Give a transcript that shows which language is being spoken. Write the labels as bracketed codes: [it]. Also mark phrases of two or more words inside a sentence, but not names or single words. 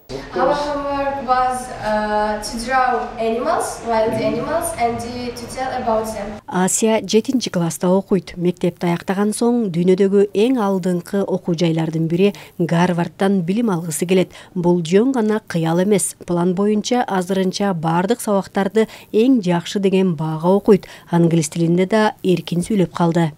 [en] Our homework was to draw animals, wild animals, and to tell about them. [ky] Асия 7-ci класста окуйт. Мектепти аяктаган соң дүйнөдөгү эң алдыңкы окуу жайлардын бири Гарвардтан билим алгысы келет. Бул жөн гана кыял эмес. План боюнча азырынча бардык сабактарды эң жакшы деген баага окуйт. Англис тилинде да эркин сүйлөп калды.